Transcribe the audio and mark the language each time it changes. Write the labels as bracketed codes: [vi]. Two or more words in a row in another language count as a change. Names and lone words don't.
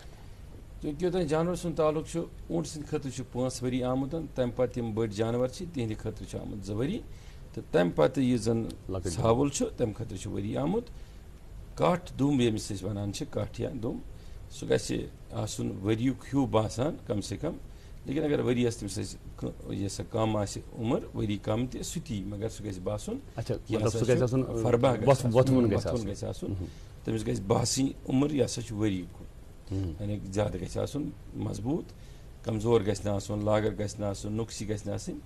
[ks] چوٗنٛکہِ یوٚتانۍ جانور سُنٛد تعلق چھُ اوٗنٛٹ سٕنٛدِ خٲطرٕ چھُ 5 ؤری آمُت, تمہِ پتہٕ یِم بٔڑۍ جانور چھِ تِہنٛدِ خٲطرٕ چھُ آمُت 2 ؤری, تہٕ تمہِ پتہٕ یُس زن ژھاوُل چھُ تمہِ خٲطرٕ چھُ ؤری آمُت. کٹھ دوٚم ییٚمِس أسۍ ونان چھِ, کٹھ یا دوٚم, سُہ گژھِ آسُن ؤریُک ہیوٗ باسان کم سے کم, لیکن اگر ؤریس تٔمِس أسۍ یہِ سا کم آسہِ عُمر, ؤری کم تہِ سُہ تی, مگر سُہ گژھِ باسُن فربا گژھِ آسُن, تٔمِس گژھِ باسٕنۍ عُمر یہِ ہسا چھُ ؤری کُن, یعنی زیادٕ گژھِ آسُن مضبوٗط, کمزور گژھِ نہٕ آسُن, لاگَر گژھِ نہٕ آسُن, نۄقصی گژھِ نہٕ آسٕنۍ.